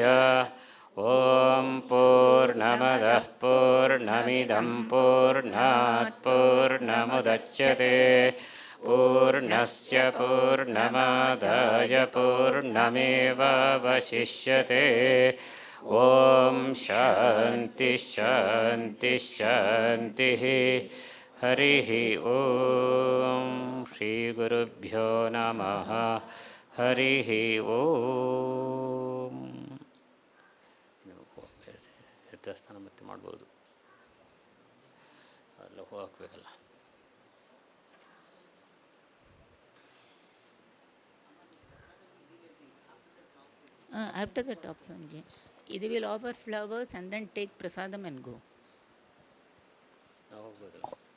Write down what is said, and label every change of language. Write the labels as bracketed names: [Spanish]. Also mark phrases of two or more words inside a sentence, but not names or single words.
[Sanskrit] ॐ पूर्णमदः पूर्णमिदं पूर्णात् पूर्णमुदच्यते पूर्णस्य पूर्णमादाय पूर्णमेवावशिष्यते. ॐ शान्तिः शान्तिः शान्तिः. हरिः ॐ श्रीगुरुभ्यो नमः. हरिः ॐ. [Kannada] ಸ್ಥಾನ ಮತ್ತೆ ಮಾಡ್ಬೋದು, ಅಲ್ಲ ಹೂ ಹಾಕಬೇಕಲ್ಲ. [English] After the talk, Swamiji, they will offer flowers and then take prasadam and go. [Kannada] ಹೋಗ್ಬೋದು.